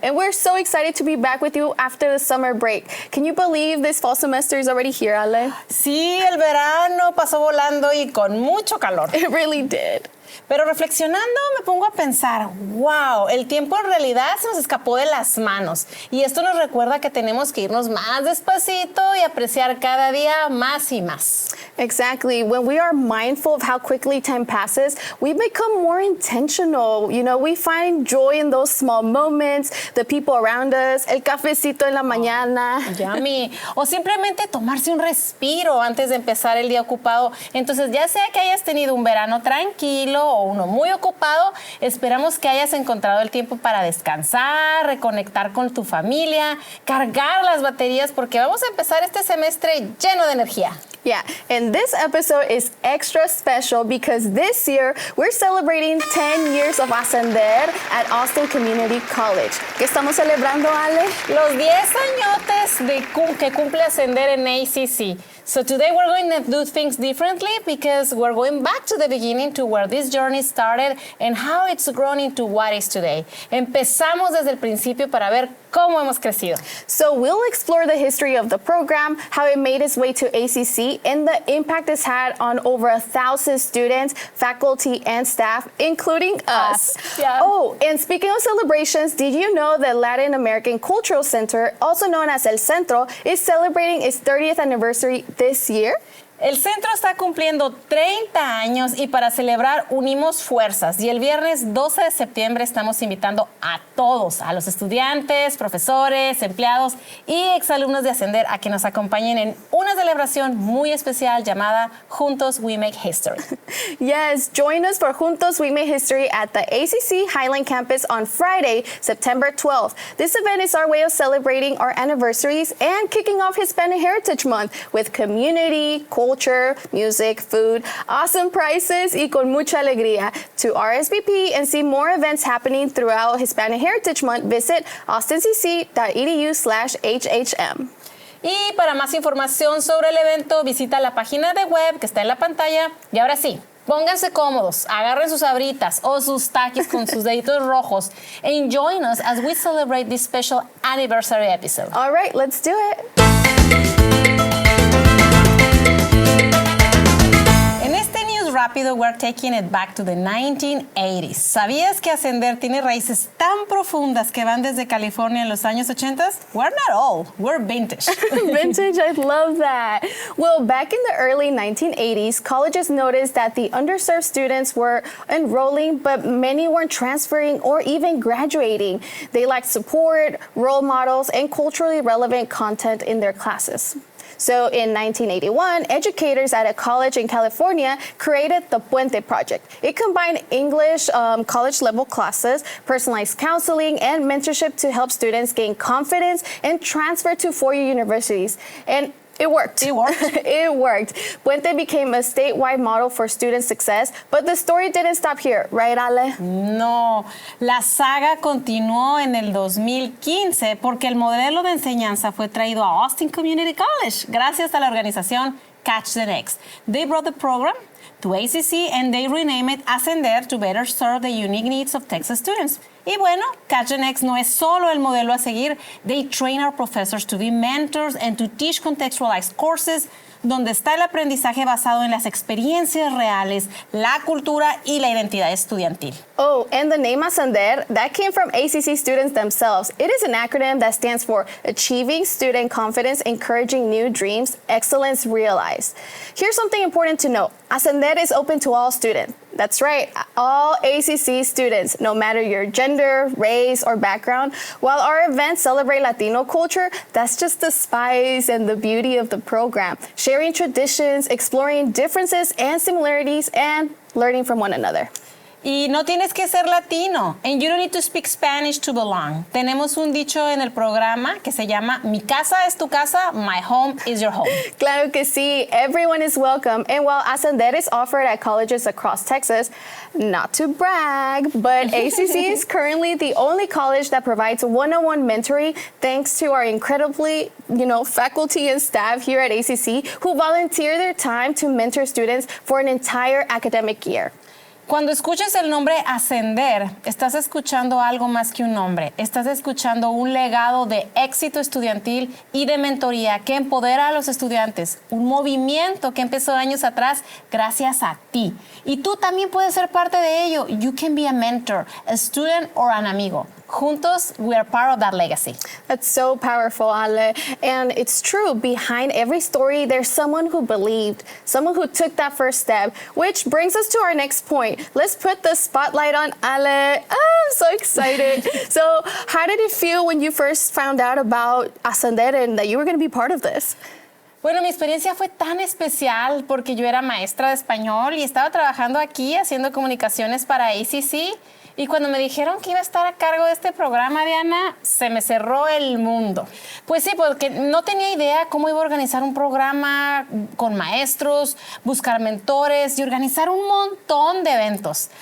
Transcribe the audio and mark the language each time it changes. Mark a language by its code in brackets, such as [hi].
[en] And we're so excited to be back with you after the summer break. Can you believe this fall semester is already here, Ale? [es] Sí, el verano pasó volando y con mucho calor. [en] It really did. [es] Pero reflexionando me pongo a pensar, wow, el tiempo en realidad se nos escapó de las manos. Y esto nos recuerda que tenemos que irnos más despacito y apreciar cada día más y más. [en] Exactly. When we are mindful of how quickly time passes, we become more intentional. You know, we find joy in those small moments, the people around us, [es] el cafecito en la mañana. [en] Yummy. [es] O simplemente tomarse un respiro antes de empezar el día ocupado. Entonces, ya sea que hayas tenido un verano tranquilo o uno muy ocupado, esperamos que hayas encontrado el tiempo para descansar, reconectar con tu familia, cargar las baterías, porque vamos a empezar este semestre lleno de energía. [en] Yeah, and this episode is extra special because this year we're celebrating 10 years of Ascender at Austin Community College. [es] ¿Qué estamos celebrando, Ale? Los 10 añotes que cumple Ascender en ACC. [en] So today we're going to do things differently because we're going back to the beginning to where this journey started and how it's grown into what is today. [es] Empezamos desde el principio para ver cómo hemos crecido. [en] So we'll explore the history of the program, how it made its way to ACC, and the impact it's had on over 1,000 students, faculty, and staff, including us. Yeah. Oh, and speaking of celebrations, did you know that Latin American Cultural Center, also known as El Centro, is celebrating its 30th anniversary this year? [es] El centro está cumpliendo 30 años y para celebrar unimos fuerzas. Y el viernes 12 de septiembre estamos invitando a todos, a los estudiantes, profesores, empleados y exalumnos de Ascender a que nos acompañen en una celebración muy especial llamada Juntos We Make History. [en] Yes, join us for Juntos We Make History at the ACC Highland Campus on Friday, September 12th. This event is our way of celebrating our anniversaries and kicking off Hispanic Heritage Month with community, culture, music, food, awesome prices, [es] y con mucha alegría. [en] To RSVP and see more events happening throughout Hispanic Heritage Month, visit austincc.edu/HHM. [es] Y para más información sobre el evento, visita la página de web que está en la pantalla. Y ahora sí, pónganse cómodos, agarren sus abritas o sus taquis con sus deditos rojos [en] and join us as we celebrate this special anniversary episode. All right, let's do it. Rápido, we're taking it back to the 1980s. [es] ¿Sabías que Ascender tiene raíces tan profundas que van desde California en los años 80? [en] We're not old, we're vintage. Vintage, I love that. Well, back in the early 1980s, colleges noticed that the underserved students were enrolling, but many weren't transferring or even graduating. They lacked support, role models, and culturally relevant content in their classes. So in 1981, educators at a college in California created the Puente Project. It combined English college-level classes, personalized counseling, and mentorship to help students gain confidence and transfer to four-year universities. And it worked. It worked. It worked. Puente became a statewide model for student success, but the story didn't stop here, right, Ale? [es] No, la saga continuó en el 2015 porque el modelo de enseñanza fue traído a Austin Community College gracias a la organización Catch the Next. [en] They brought the program to ACC and they renamed it Ascender to better serve the unique needs of Texas students. [es] Y bueno, Catch the Next no es solo el modelo a seguir. [en] They train our professors to be mentors and to teach contextualized courses [es] donde está el aprendizaje basado en las experiencias reales, la cultura y la identidad estudiantil. [en] Oh, and the name Ascender, that came from ACC students themselves. It is an acronym that stands for Achieving Student Confidence, Encouraging New Dreams, Excellence Realized. Here's something important to note. Ascender is open to all students. That's right, all ACC students, no matter your gender, race, or background. While our events celebrate Latino culture, that's just the spice and the beauty of the program. Sharing traditions, exploring differences and similarities, and learning from one another. [es] Y no tienes que ser latino. [en] And you don't need to speak Spanish to belong. [es] Tenemos un dicho en el programa que se llama Mi casa es tu casa, [en] my home is your home. [es] Claro que sí, [en] everyone is welcome. And while Ascender is offered at colleges across Texas, not to brag, but ACC is currently the only college that provides one-on-one mentoring thanks to our incredibly, faculty and staff here at ACC who volunteer their time to mentor students for an entire academic year. [es] Cuando escuches el nombre Ascender, estás escuchando algo más que un nombre. Estás escuchando un legado de éxito estudiantil y de mentoría que empodera a los estudiantes. Un movimiento que empezó años atrás gracias a ti. Y tú también puedes ser parte de ello. [en] You can be a mentor, a student, or an amigo. Juntos, we are part of that legacy. That's so powerful, Ale. And it's true. Behind every story, there's someone who believed, someone who took that first step, which brings us to our next point. Let's put the spotlight on Ale. Oh, I'm so excited. So, how did it feel when you first found out about Ascender and that you were going to be part of this? [es] Bueno, mi experiencia fue tan especial porque yo era maestra de español y estaba trabajando aquí haciendo comunicaciones para ACC. Y cuando me dijeron que iba a estar a cargo de este programa, Diana, se me cerró el mundo. Pues sí, porque no tenía idea cómo iba a organizar un programa con maestros, buscar mentores y organizar un montón de eventos.